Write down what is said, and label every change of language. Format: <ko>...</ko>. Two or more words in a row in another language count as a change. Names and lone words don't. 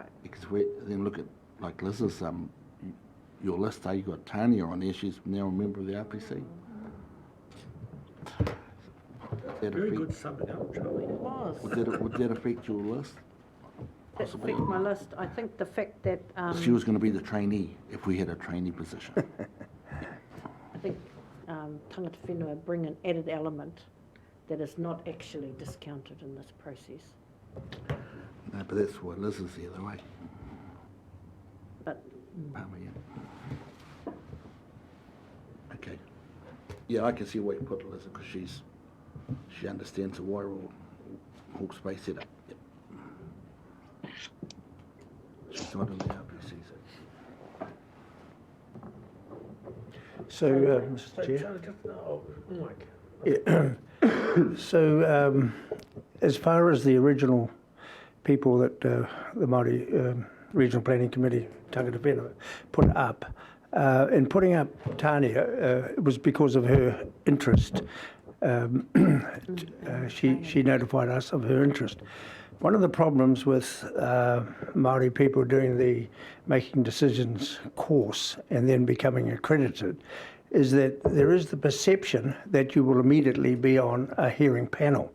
<en>Because we then look at, like Liz's, your list, you got Tanya on there, she's now a member of the RPC. Very good summing up, Charlie. It was. Would that affect your list? That Possibly. affect my list. I think the fact that, She was going to be the trainee if we had a trainee position. I think</en> <mi>tangata whenua</mi> <en>bring an added element that is not actually discounted in this process. No, but that's why Liz is the other way. But Palmer, yeah. Okay. Yeah, I can see why you put Liz, because she understands the Wairau Hawke's Bay setup. Yep. She's not in the RPC, So, Mr. Chair. Charlie, just, oh, Mike. Yeah. So, as far as the original people that the Māori Regional Planning Committee,</en> <mi>tangata whenua,</mi> <en>put up, in putting up Tania, it was because of her interest. She notified us of her interest. One of the problems with Māori people doing the Making Decisions course and then becoming accredited is that there is the perception that you will immediately be on a hearing panel.</en>